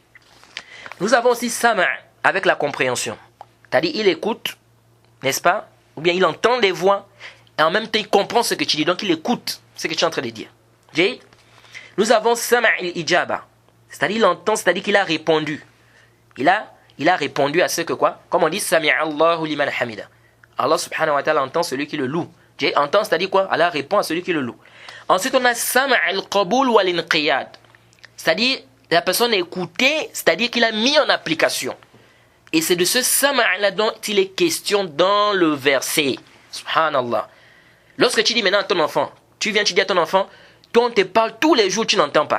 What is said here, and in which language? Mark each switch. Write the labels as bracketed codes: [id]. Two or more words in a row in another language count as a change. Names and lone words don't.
[fr] Nous avons aussi sama' avec la compréhension. C'est-à-dire il écoute, n'est-ce pas? Ou bien il entend des voix. Et en même temps il comprend ce que tu dis. Donc il écoute ce que tu es en train de dire. Jade. Nous avons [ar] سماع الإجابة. [fr] C'est-à-dire il entend, c'est-à-dire qu'il a répondu. Il a répondu à ce que quoi? Comme on dit, [ar] سمع الله لمن حمده. [fr] Allah [ar] سبحانه وتعالى [fr] entend celui qui le loue. Entend, c'est-à-dire quoi? Allah répond à celui qui le loue. Ensuite, on a [ar] سماع القبول والانقياد. [fr] C'est-à-dire, la personne a écouté, c'est-à-dire qu'il a mis en application. Et c'est de ce Sami'a-là dont il est question dans le verset. Subhanallah. Lorsque tu dis maintenant à ton enfant, tu dis à ton enfant, toi on te parle tous les jours, tu n'entends pas.